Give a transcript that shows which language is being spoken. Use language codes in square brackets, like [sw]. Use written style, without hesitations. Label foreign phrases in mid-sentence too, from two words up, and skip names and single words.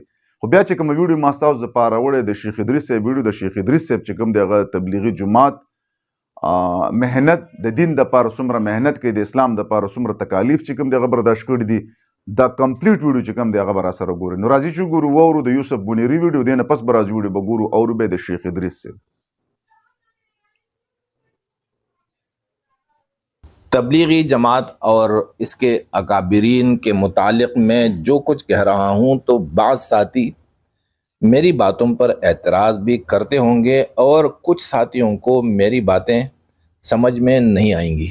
[ps] خو بیا چې کومه ویډیو ما ستاسو دپاره وړی د شیخ ادریس صاحب ویډیو، د شیخ ادریس صاحب چې کوم دی هغه تبلیغي جماعت محنت د دین دپاره څومره محنت کوي، د اسلام دپاره څومره تکالیف چې کوم دی هغه برداشت کړي دي، دا کمپلیټ ویډیو چې کوم دی هغه به راسره ګورئ. نو راځئ چې وګورو واورو د یوسف بونیري ویډیو، دې نه پس به راځو ویډیو به ګورو اورو به د شیخ ادریس صاحب. [ur] تبلیغی جماعت اور اس کے اکابرین کے متعلق میں جو کچھ کہہ رہا ہوں تو بعض ساتھی میری باتوں پر اعتراض بھی کرتے ہوں گے اور کچھ ساتھیوں کو میری باتیں سمجھ میں نہیں آئیں گی.